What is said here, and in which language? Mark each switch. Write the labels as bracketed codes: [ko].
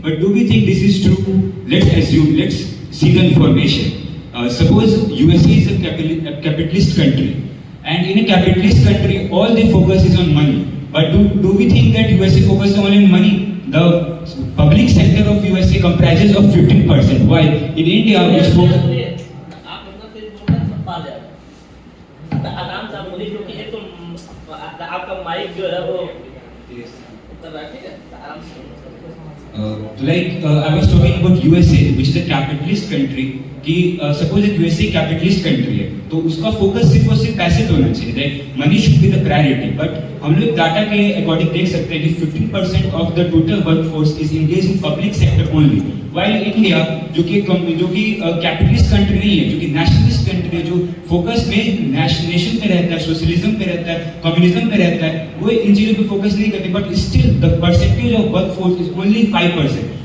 [en] But do we think this is true? Let's assume, let's see the information. Suppose USA is a capitalist country, and in a capitalist country, all they focus is on money. But do we think that USA focuses only on money? The public sector of USA comprises of 15%. While in India, which focus. [hi] आप अपना face बोलना सब पा जाएगा, आराम से आप बोलिए, क्योंकि एक तो आपका माइक जो है वो कर रहा है, ठीक है, आराम से। [en] I was talking about USA, which is a capitalist country. [hi] कि सपोज एक यूएसए कैपिटलिस्ट कंट्री है, तो उसका फोकस सिर्फ और सिर्फ पैसे पे होना चाहिए, [en] Like money should be the priority. [hi] But हम लोग डाटा के अकॉर्डिंग देख सकते हैं कि [en] 15% of the total workforce is engage in public sector only, while [hi] India जो कि कैपिटलिस्ट कंट्री नहीं है, जो कि नेशनलिस्ट कंट्री है, जो फोकस में नेशन पे रहता है, सोशलिज्म पे रहता है, कम्युनिज्म पे रहता है, वो इन चीजों पे फोकस नहीं करते, [en] But still the percentage of workforce is only 5%।